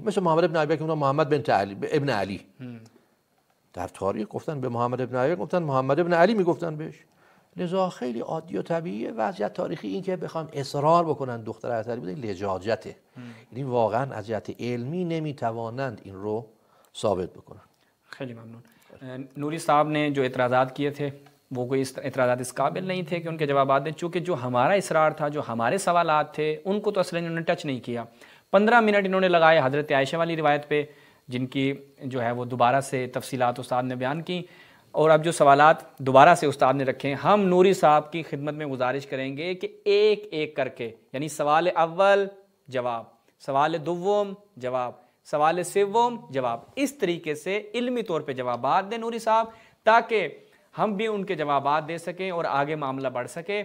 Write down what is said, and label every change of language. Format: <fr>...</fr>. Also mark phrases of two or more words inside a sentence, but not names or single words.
<fa>مثل محمد ابن ابی بکر گفتن محمد بنت علی ابن علی. در تاریخ گفتن به محمد ابن ابی گفتن محمد ابن علی میگفتن بهش. لذا خیلی عادی و طبیعیه. وضعیت تاریخی این که بخوام اصرار بکنن دختر علی بوده لجاجته. یعنی واقعا از جهت علمی نمیتوانند این رو ثابت بکنن. خیلی ممنون.</fa> <ur>نوری صاحب نے جو اعتراضات کیے تھے وہ کوئی اعتراضات اس قابل نہیں تھے کہ ان کے جوابات دیں، چونکہ جو ہمارا اصرار تھا، جو ہمارے سوالات تھے، ان کو تو اصلاً انہوں نے ٹچ نہیں کیا. 15 منٹ انہوں نے لگائے حضرت عائشہ والی روایت پہ، جن کی جو ہے وہ دوبارہ سے تفصیلات استاد نے بیان کی، اور اب جو سوالات دوبارہ سے استاد نے رکھے، ہم نوری صاحب کی خدمت میں گزارش کریں گے کہ ایک ایک کر کے، یعنی سوال اول جواب، سوال دوم جواب، سوال سوم جواب، اس طریقے سے علمی طور پہ جوابات دیں نوری صاحب، تاکہ ہم بھی ان کے جوابات دے سکیں اور آگے معاملہ بڑھ سکے.</ur>